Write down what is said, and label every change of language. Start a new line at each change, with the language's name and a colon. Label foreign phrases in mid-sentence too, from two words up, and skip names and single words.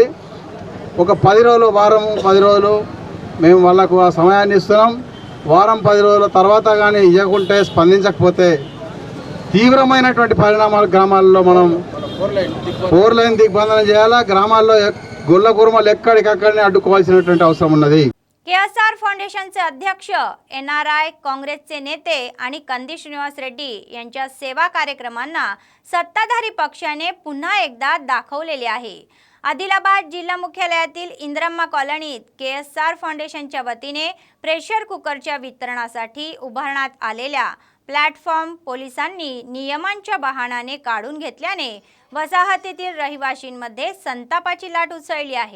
Telugu: ఒక 10 రోజులు, వారం 10 రోజులు మేము వాళ్ళకు ఆ సమయాన్ని ఇస్తున్నాం. వారం 10 రోజుల తర్వాత కానీ ఇవ్వకుంటే, స్పందించకపోతే తీవ్రమైనటువంటి పరిణామాలు గ్రామాల్లో మనం 4 లైన్ దిగ్బంధన చేయాలా. గ్రామాల్లో గొల్ల కుర్మలు ఎక్కడికక్కడనే అడ్డుకోవాల్సినటువంటి అవసరం ఉన్నది.
Marathi: केएसआर फाउंडेशनचे अध्यक्ष, NRI काँग्रेसचे नेते आणि कंदी श्रीनिवास रेड्डी यांच्या सेवा कार्यक्रमांना सत्ताधारी पक्षाने पुन्हा एकदा दाखवलेले आहे. आदिलाबाद जिल्हा मुख्यालयातील इंदिरम्मा कॉलनीत केएसआर फाउंडेशनच्या वतीने प्रेशर कुकरच्या वितरणासाठी उभारण्यात आलेल्या प्लॅटफॉर्म पोलिसांनी नियमांच्या बहाण्याने काढून घेतल्याने वसाहतीतील रहिवाशींमध्ये संतापाची लाट उसळली आहे.